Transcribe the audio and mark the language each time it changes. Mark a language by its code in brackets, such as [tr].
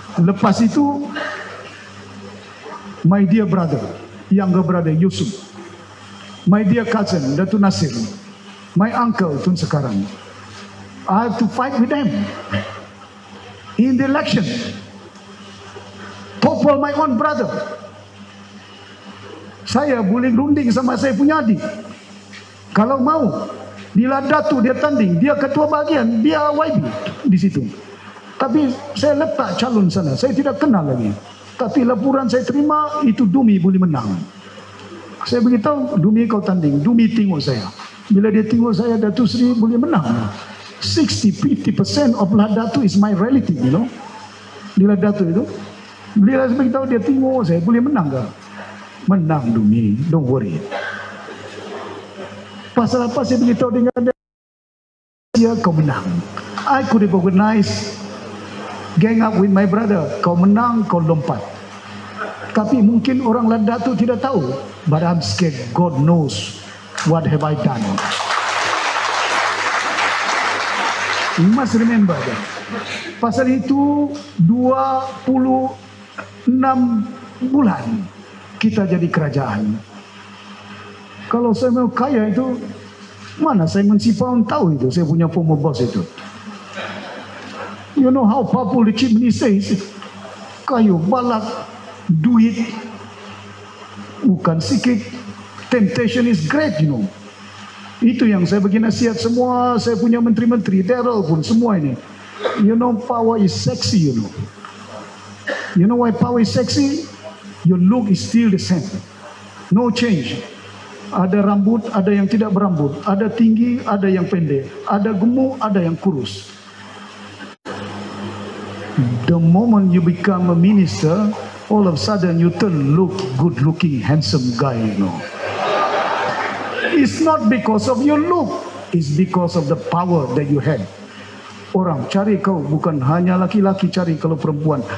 [en] Lepas itu, my dear brother, younger brother Yusuf, my dear cousin Datuk Nasir, my uncle Tun Sekarang, I have to fight with them in the election. Topple my own brother. [ms] Saya boleh runding sama saya punya adik. Kalau mau, bila Datuk dia tanding, dia ketua bahagian, dia YB di situ. Tapi saya letak calon sana, saya tidak kenal lagi. Tapi laporan saya terima, itu Dumi boleh menang. Saya beritahu, Dumi kau tanding, Dumi tengok saya. Bila dia tengok saya, Datuk Seri boleh menang. [en] 60-50% of Datuk is my relative, you know. [ms] Bila Datuk itu, bila saya beritahu dia tengok saya, boleh menang ke? Menang Dumi, [en] don't worry. [ms] Pasal apa saya beritahu dengan dia, kau menang. [en] I could have organized gang up with my brother. [ms] Kau menang, kau lompat. Tapi mungkin orang Datuk tidak tahu. [en] But I'm scared. God knows what have I done. You must remember that. [ms] Pasal itu 26 bulan kita jadi kerajaan. Kalau saya mau kaya itu, mana saya Sipaun tahu itu, saya punya [en] former boss [ms] itu. [en] You know how powerful the chief minister is. [ms] Kayu, balak, duit, bukan sikit. [en] Temptation is great, you know. [ms] Itu yang saya bagi nasihat semua, saya punya menteri-menteri, Daryl pun, semua ini. [en] You know, power is sexy, you know. You know why power is sexy? Your look is still the same. No change. [ms] Ada rambut, ada yang tidak berambut. Ada tinggi, ada yang pendek. Ada gemuk, ada yang kurus. [en] The moment you become a minister, all of a sudden you turn look good looking, handsome guy, you know. It's not because of your look. It's because of the power that you have. [ms] Orang cari kau, bukan hanya laki-laki cari kalau perempuan.